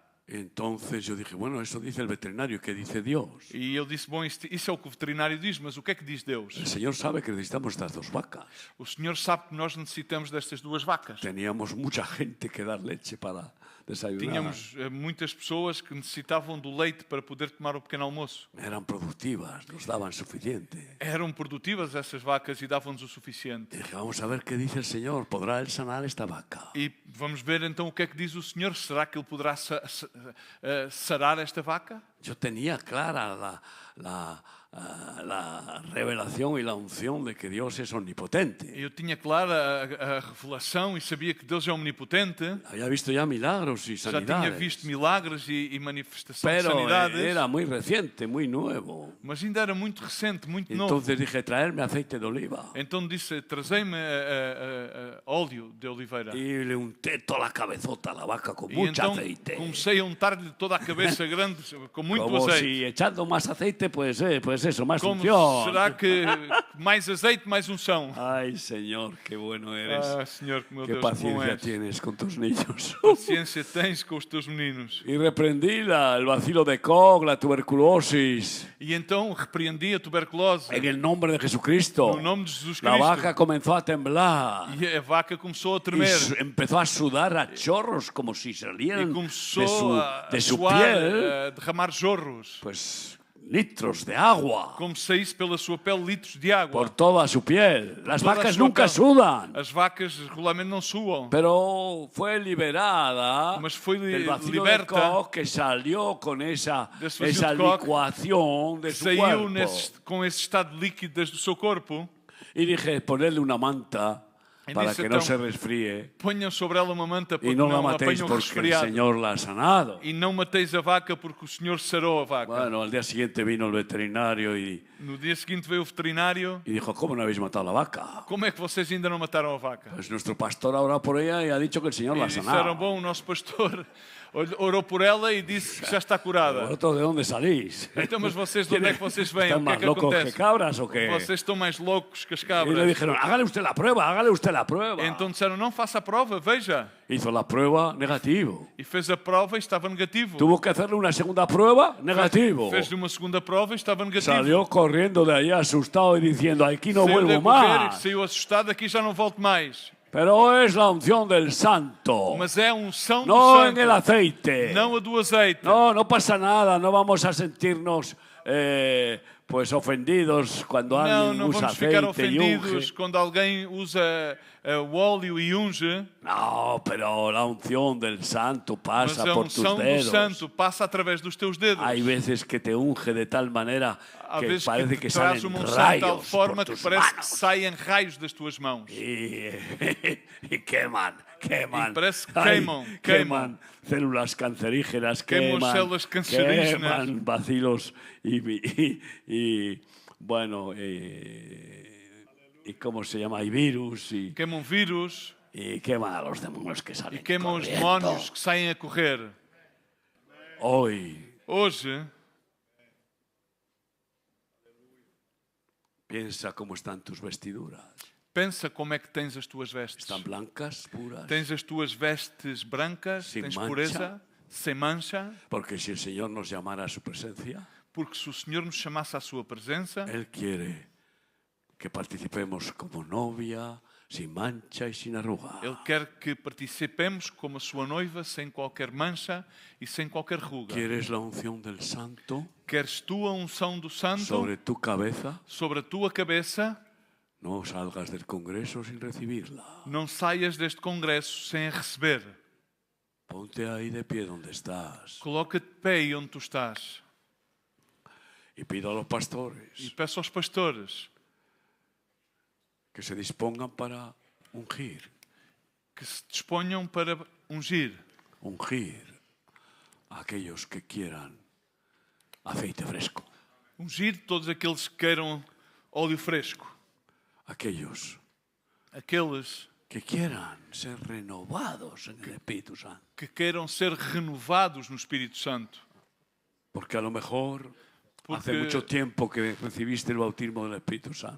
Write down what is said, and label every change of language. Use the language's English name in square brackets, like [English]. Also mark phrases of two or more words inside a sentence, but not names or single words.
[Spanish] Entonces yo dije, bueno, eso dice el veterinario, ¿qué dice Dios? [Portuguese] E ele disse, bom, isso é o que o veterinário diz, mas o que é que diz Deus? [Spanish] El Señor sabe que necesitamos estas 2 vacas. [Portuguese] O Senhor sabe que nós necessitamos destas 2 vacas. [Spanish] Teníamos mucha gente que dar leche para desayunar. [Portuguese] Tínhamos muitas pessoas que necessitavam do leite para poder tomar o pequeno almoço. [Spanish] Eran productivas, nos daban suficiente. [Portuguese] Eram produtivas essas vacas e davam-nos o suficiente. [Spanish] Dije, vamos a ver qué dice el Señor, ¿podrá Él sanar esta vaca? [Portuguese] E vamos ver então o que é que diz o Senhor. Será que Ele poderá sarar esta vaca? [Spanish] Yo tenía clara la revelación y la unción de que Dios es omnipotente. [Portuguese] Eu tinha clara a revelação e sabia que Deus é omnipotente. [Spanish] Había visto ya milagros y [Portuguese] Já tinha [Spanish] sanidades, [Portuguese] visto milagres e manifestação de [Spanish] pero [Portuguese] sanidades. [Spanish] era muy reciente, muy nuevo. [Portuguese] Mas ainda era muito recente, muito novo. [Spanish] Entonces dije, traerme aceite de oliva. [Portuguese] Então disse, trazei-me óleo de oliveira. [Spanish] Y le unté toda la cabezota a la vaca con [Portuguese] E [Spanish] mucho [Portuguese] então [Spanish] aceite. [Portuguese] comecei a untar-lhe toda a cabeça grande com muito [Spanish] Como [Portuguese] azeite. [Spanish] si echando más aceite, pues eso, más [Portuguese] Como [Spanish] unción. [Portuguese] será que mais azeite, mais unção? [Spanish] Ay, Señor, qué bueno eres. [Portuguese] Ah, Senhor, meu [Spanish] Qué [Portuguese] Deus, que bom [Spanish] paciencia [Portuguese] és. [Spanish] tienes con tus niños. [Portuguese] Paciência tens com os teus meninos. [Spanish] Y reprendí el bacilo de Koch, la tuberculosis, [Portuguese] E então repreendi a tuberculose [Spanish] en el nombre de Jesucristo. [Portuguese] no nome de Jesus [Spanish] La vaca [Portuguese] Cristo. [Spanish] comenzó a temblar [Portuguese] E a vaca começou a [Spanish] y [Portuguese] tremer. [Spanish] empezó a sudar a chorros como si [Portuguese] E [Spanish] salieran [Portuguese] começou a [Spanish] de su [Portuguese] suar, [Spanish] piel, [Portuguese] a derramar jorros. [Spanish] pues litros de agua [Portuguese] Como saísse pela sua pele litros de água. [Spanish] por toda su piel. Las toda vacas su nunca piel. sudan, [Portuguese] As vacas regularmente não suam. [Spanish] pero fue liberada [Portuguese] Mas foi [Spanish] del vacilo de [Portuguese] liberta [Spanish] Koch que salió con esa [Portuguese] desse vacilo de Koch, [Spanish] licuación de su [Portuguese] Saiu [Spanish] cuerpo. [Portuguese] com esse estado líquido desde o seu corpo. [Spanish] Y dije, ponerle una manta Y para dice, que no [Portuguese] então, [Spanish] se resfríe [Portuguese] Ponham sobre ela uma manta para [Spanish] y [Portuguese] que [Spanish] no la [Portuguese] não [Spanish] matéis [Portuguese] apanhe um [Spanish] porque el [Portuguese] resfriado. [Spanish] Señor la ha sanado. [Portuguese] E não mateis a vaca porque o Senhor sarou a vaca. [Spanish] Bueno, al día siguiente vino el veterinario y [Portuguese] No dia seguinte veio o veterinário. [Spanish] dijo, ¿cómo no habéis matado a la vaca? [Portuguese] Como é que vocês ainda não mataram a vaca? [Spanish] Pues nuestro pastor ha orado por ella y ha dicho que el Señor [Portuguese] E [Spanish] la ha [Portuguese] disseram, [Spanish] sanado. [Portuguese] bom, o nosso pastor orou por ela e disse que já está curada. [Spanish] ¿Vosotros de dónde salís? [Portuguese] Então, mas vocês de onde é que vocês vêm? [Spanish] ¿Están [Portuguese] O que é [Spanish] más [Portuguese] que [Spanish] locos que [Portuguese] acontece? [Spanish] cabras o qué? [Portuguese] Vocês estão mais loucos que as [Spanish] Y le [Portuguese] cabras. [Spanish] dijeron, hágale usted la prueba, hágale usted la prueba. [Portuguese] Então disseram, não faça a prova, veja. [Spanish] Hizo la prueba, negativo. [Portuguese] E fez a prova e estava negativo. [Spanish] Tuvo que hacerle una segunda prueba, negativo. [Portuguese] Fez-lhe uma segunda prova e estava negativo. [Spanish] Salió corriendo de ahí asustado y diciendo, aquí no [Portuguese] Saiu de [Spanish] vuelvo [Portuguese] correr, [Spanish] más. [Portuguese] saiu assustado, aqui já não volto mais. [Spanish] Pero es la unción del santo, [Portuguese] Mas é a unção do [Spanish] no [Portuguese] santo, [Spanish] en el aceite. [Portuguese] não a do azeite. [Spanish] No, no pasa nada, no vamos a sentirnos pues ofendidos cuando [Portuguese] Não, [Spanish] alguien [Portuguese] não [Spanish] usa [Portuguese] vamos ficar [Spanish] aceite y [Portuguese] ofendidos [Spanish] unge. [Portuguese] quando alguém usa o óleo e unge. [Spanish] No, pero la unción del santo [Portuguese] Mas [Spanish] pasa [Portuguese] a [Spanish] por tus [Portuguese] unção do [Spanish] dedos. [Portuguese] santo passa através dos teus dedos. [Spanish] Hay veces que te unge de tal manera [Portuguese] Há [Spanish] que [Portuguese] vezes [Spanish] parece [Portuguese] que [Spanish] que [Portuguese] te traz [Spanish] salen [Portuguese] uma unção de tal [Spanish] rayos [Portuguese] forma [Spanish] por [Portuguese] que [Spanish] tus [Portuguese] parece que [Spanish] manos. [Portuguese] saem raios das tuas mãos. [Spanish] Y queman. Y parece que Ay, queman. queman células cancerígenas, Queman queman, células cancerígenas. queman bacilos y bueno, y cómo se llama, y virus, [Portuguese] Queimam vírus [Spanish] y queman a los demonios que [Portuguese] e [Spanish] salen [Portuguese] queimam os [Spanish] corriendo. [Portuguese] demónios que saem a correr. [Spanish] Hoy [Portuguese] Hoje, [Spanish] piensa cómo están tus vestiduras. [Portuguese] pensa como é que tens as tuas vestes. [Spanish] ¿Están blancas, puras? [Portuguese] Tens as tuas vestes brancas, Sem tens mancha. pureza, sem mancha, [Spanish] Porque si el Señor nos llamara a su presencia, [Portuguese] porque se o Senhor nos chamasse à sua presença, [Spanish] Él quiere que participemos como novia, sin mancha y sin arruga. [Portuguese] Ele quer que participemos como a sua noiva, sem qualquer mancha e sem qualquer ruga. [Spanish] ¿Quieres la unción del Santo? [Portuguese] Queres tu a unção do Santo [Spanish] sobre tu cabeza, [Portuguese] sobre a tua cabeça? [Spanish] no salgas del Congreso sin recibirla. [Portuguese] Não saias deste congresso sem a receber. [Spanish] Ponte ahí de pie donde estás [Portuguese] Coloca-te de pé aí onde tu estás. [Spanish] y pido a los [Portuguese] E [Spanish] pastores [Portuguese] peço aos pastores [Spanish] que se dispongan para ungir [Portuguese] que se disponham para ungir [Spanish] a aquellos que quieran aceite fresco, [Portuguese] ungir todos aqueles que queiram óleo fresco, [Spanish] aquellos [Portuguese] aqueles [Spanish] que quieran ser renovados en el Espíritu Santo. [Portuguese] que queiram ser renovados no Espírito Santo. [Spanish] Porque a lo mejor hace [Portuguese] Porque- [Spanish] mucho tiempo que recibiste el bautismo del Espíritu Santo,